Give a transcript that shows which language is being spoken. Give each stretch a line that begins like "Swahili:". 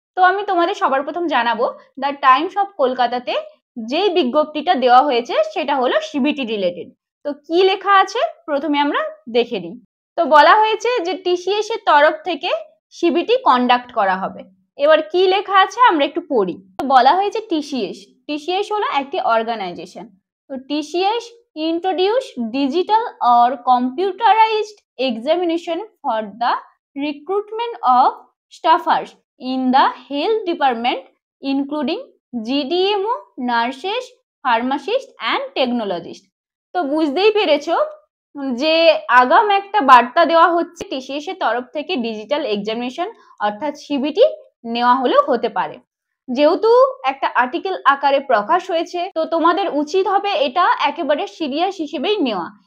Bangla: তো আমি তোমাদের সবার প্রথম জানাবো, দ্য টাইমস অফ কলকাতাতে যেই বিজ্ঞপ্তিটা দেওয়া হয়েছে সেটা হলো সিবিটি রিলেটেড। তো কি লেখা আছে প্রথমে আমরা দেখে নিই। তো বলা হয়েছে যে টিসিএস এর তরফ থেকে সিবিটি কন্ডাক্ট করা হবে। এবার কি লেখা আছে আমরা একটু পড়ি। তো বলা হয়েছে টিসিএস হলো একটি অর্গানাইজেশন।
English: তো TCS introduce digital or computerized examination for the recruitment of staffers in the health department, including GDMO, nurses, pharmacists and technologists.
Bangla: তো বুঝতেই পেরেছো যে আগাম একটা বার্তা দেওয়া হচ্ছে, টিসিএস এর তরফ থেকে ডিজিটাল এক্সামিনেশন অর্থাৎ সিবিটি নেওয়া হলেও হতে পারে। যেহেতু একটা আর্টিকেল আকারে প্রকাশ হয়েছে, তো তোমাদের উচিত হবে এটা একেবারে সিরিয়াস হিসেবেই নেওয়া।